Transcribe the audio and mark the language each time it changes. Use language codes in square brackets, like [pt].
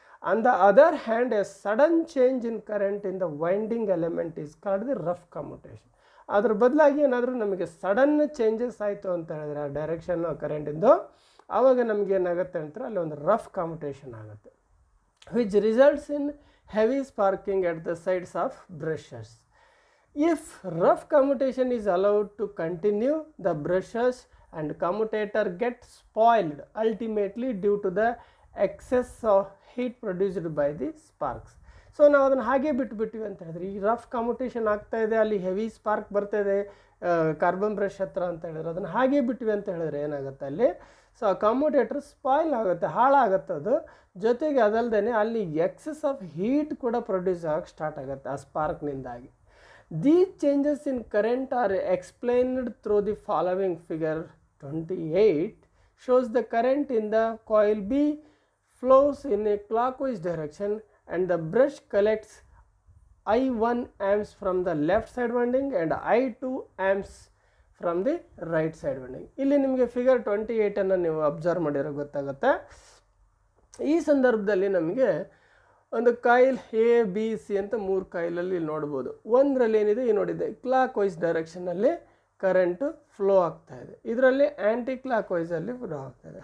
[en] On the other hand a sudden change in current in the winding element is called the rough commutation. [kn] ಅದ್ರ ಬದಲಾಗಿ ಏನಾದರೂ ನಮಗೆ sudden changes ಆಯಿತು ಅಂತ ಹೇಳಿದ್ರೆ ಆ ಡೈರೆಕ್ಷನ್ನು ಕರೆಂಟಿಂದು, ಆವಾಗ ನಮಗೆ ಏನಾಗುತ್ತೆ ಅಂತಾರೆ ಅಲ್ಲಿ ಒಂದು ರಫ್ ಕಾಮ್ಯುಟೇಷನ್ ಆಗುತ್ತೆ, [en] Which results in heavy sparking at the sides of brushes. If rough commutation is allowed to continue, the brushes and commutator get spoiled ultimately due to the excess of heat produced by the sparks. [kn] So ನಾವು ಅದನ್ನು ಹಾಗೆ ಬಿಟ್ಬಿಟ್ಟಿವಿ ಅಂತ ಹೇಳಿದ್ರೆ, ಈ rough commutation ಆಗ್ತಾ ಇದೆ, ಅಲ್ಲಿ heavy spark ಬರ್ತಾ ಇದೆ ಕಾರ್ಬನ್ ಬ್ರಷ್ ಹತ್ರ ಅಂತ ಹೇಳಿದ್ರೆ, ಅದನ್ನು ಹಾಗೆ ಬಿಟ್ವಿ ಅಂತ ಹೇಳಿದ್ರೆ ಏನಾಗುತ್ತೆ ಅಲ್ಲಿ, ಸೊ ಆ ಕಮ್ಯುಟೇಟರ್ ಸ್ಪಾಯ್ಲ್ ಆಗುತ್ತೆ, ಹಾಳಾಗುತ್ತೆ ಅದು. ಜೊತೆಗೆ ಅದಲ್ಲದೆ ಅಲ್ಲಿ [en] excess of heat [kn] ಕೂಡ ಪ್ರೊಡ್ಯೂಸ್ ಆಗಕ್ಕೆ ಸ್ಟಾರ್ಟ್ ಆಗುತ್ತೆ ಆ ಸ್ಪಾರ್ಕ್ನಿಂದಾಗಿ. [en] These changes in current are explained through the following figure 28 shows the current in the coil B flows in a clockwise direction and the brush collects I1 amps from the left side winding and I2 amps from the right side winding. [kn] ಇಲ್ಲಿ ನಿಮಗೆ figure 28 ನೀವು observe ಮಾಡಿರೋ ಗೊತ್ತಾಗುತ್ತೆ. ಈ ಸಂದರ್ಭದಲ್ಲಿ ನಮಗೆ ಒಂದು coil A B C ಅಂತ 3 ಕಾಯಿಲಲ್ಲಿ ನೋಡ್ಬೋದು. ಒಂದರಲ್ಲಿ ಏನಿದೆ ಈ ನೋಡಿದೆ ಕ್ಲಾಕ್ ವೈಸ್ ಡೈರೆಕ್ಷನಲ್ಲಿ ಕರೆಂಟು ಫ್ಲೋ ಆಗ್ತಾ ಇದೆ, ಇದರಲ್ಲಿ ಆ್ಯಂಟಿ ಕ್ಲಾಕ್ ವೈಸಲ್ಲಿ ಫ್ಲೋ ಆಗ್ತಾ ಇದೆ.